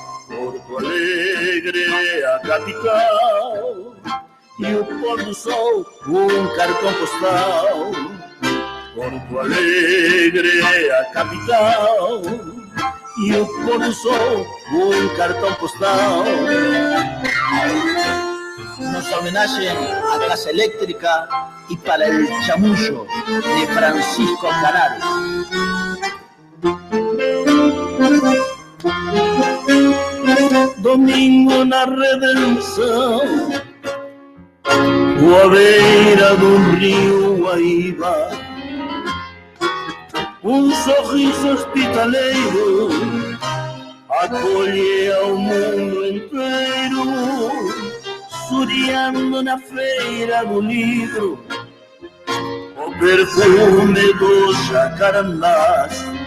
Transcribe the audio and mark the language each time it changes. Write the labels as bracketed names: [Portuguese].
[Portuguese] Porto Alegre, a capital, e o pôr do sol, um cartão postal. Porto Alegre, a capital, e o pôr do sol, um cartão postal. [Spanish] Nuestra homenaje a Casa Eléctrica y para el chamuyo de Francisco Canal. [Portuguese] Domingo na Redenção, à beira do rio Guaíba, sorriso hospitaleiro acolhe ao mundo inteiro, suriando na feira do livro o perfume dos jacarandás.